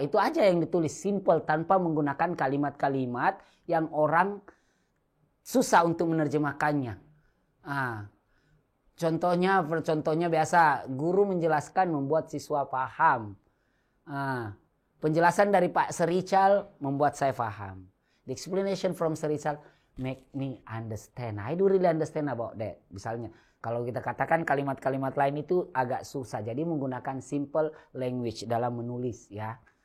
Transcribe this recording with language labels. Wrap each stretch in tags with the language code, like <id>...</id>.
<id>Itu aja yang ditulis, simple, tanpa menggunakan kalimat-kalimat yang orang susah untuk menerjemahkannya. Contohnya biasa, guru menjelaskan membuat siswa paham. Penjelasan dari Pak Serical membuat saya paham.</id> <en>The explanation from Serical make me understand. I do really understand about that.</en> <id>Misalnya, kalau kita katakan kalimat-kalimat lain itu agak susah. Jadi menggunakan simple language dalam menulis ya.</id>